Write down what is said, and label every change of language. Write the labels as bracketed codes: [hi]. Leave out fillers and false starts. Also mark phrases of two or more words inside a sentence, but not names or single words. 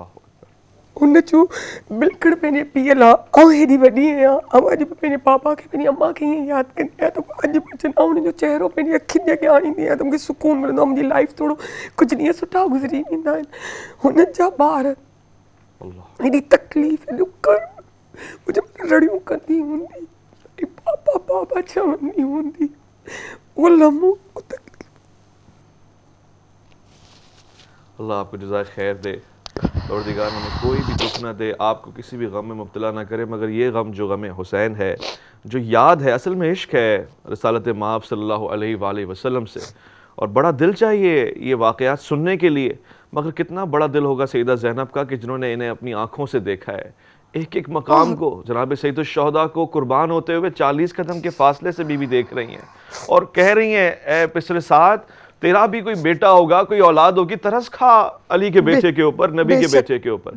[sd] हुन जो बिल्कुलु पंहिंजे पीउ लाइ, आउं हेॾी वॾी आहियां, आउं अॼु बि पंहिंजे पापा खे, पंहिंजी अम्मा खे ईअं यादि कंदी आहियां त अॼु बि अचनि, आउं हुनजो चहिरो पंहिंजी अखियुनि जे अॻियां आणींदी आहियां त मूंखे सुकून मिलंदो आहे, मुंहिंजी लाइफ थोरो कुझु ॾींहं सुठा गुज़री वेंदा आहिनि। हुननि जा ॿार हेॾी तकलीफ़, ॾुख, मुंहिंजे रड़ियूं कंदी हूंदी, पापा पापा चवंदी हूंदी, उहो लम्हो, उहो तकलीफ़। [ur] اللہ آپ کو جزائے خیر دے۔ پروردگار ہمیں کوئی بھی دکھ نہ دے، آپ کو کسی بھی غم میں مبتلا نہ کرے، مگر یہ غم جو غم حسین ہے، جو یاد ہے، اصل میں عشق ہے رسالت مآب [ar] صلی اللہ علیہ وآلہ وسلم [ur] سے، اور بڑا دل چاہیے یہ واقعات سننے کے لیے، مگر کتنا بڑا دل ہوگا سیدہ زینب کا کہ جنہوں نے انہیں اپنی آنکھوں سے دیکھا ہے، ایک ایک مقام کو، جناب سید الشہداء کو قربان ہوتے ہوئے 40 قدم کے فاصلے سے بھی دیکھ رہی ہیں، اور کہہ رہی ہیں اے پسر سعد تیرا بھی کوئی بیٹا ہوگا، کوئی اولاد ہوگی، ترس کھا علی کے بیٹے کے اوپر، نبی کے بیٹے کے اوپر۔